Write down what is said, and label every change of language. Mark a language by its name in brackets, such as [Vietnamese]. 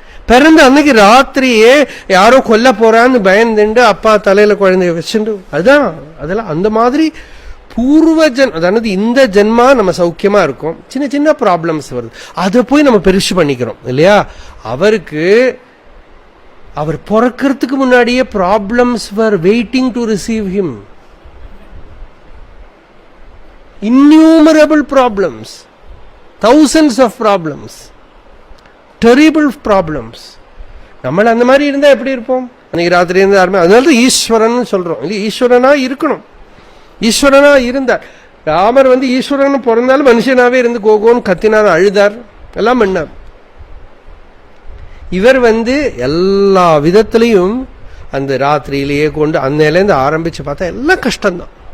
[Tamil] பிறந்த அன்னைக்கு ராத்திரியே யாரோ கொல்ல போறான்னு பயந்துண்டு அப்பா தலையில குழந்தைய வச்சுண்டு, அதுதான் அதெல்லாம் அந்த மாதிரி அதாவது இந்த ஜென்மா நம்ம சௌக்கியமா இருக்கும், சின்ன சின்ன ப்ராப்ளம்ஸ் வருது, அதை போய் நம்ம பெருசு பண்ணிக்கிறோம் இல்லையா. அவருக்கு அவர் பிறக்கிறதுக்கு முன்னாடியே [English] Problems were waiting to receive him. Innumerable problems, thousands of problems, terrible problems. [Tamil] நம்மள அந்த மாதிரி இருந்தா எப்படி இருப்போம்? அன்னைக்கு ராத்திரி இருந்து யாருமே, அதனால ஈஸ்வரன் சொல்றோம் இல்லையா. ஈஸ்வரனா இருக்கணும், ஈஸ்வரனா இருந்தார். ராமர் ஈஸ்வரன் பிறந்தாலும் மனுஷனாவே இருந்து கோகோன்னு கத்தினார், அழுதார், எல்லாம் பண்ணார். இவர் எல்லா விதத்திலையும் அந்த ராத்திரியிலேயே கொண்டு அன்னையிலேருந்து ஆரம்பிச்சு பார்த்தா எல்லாம் கஷ்டம்தான்.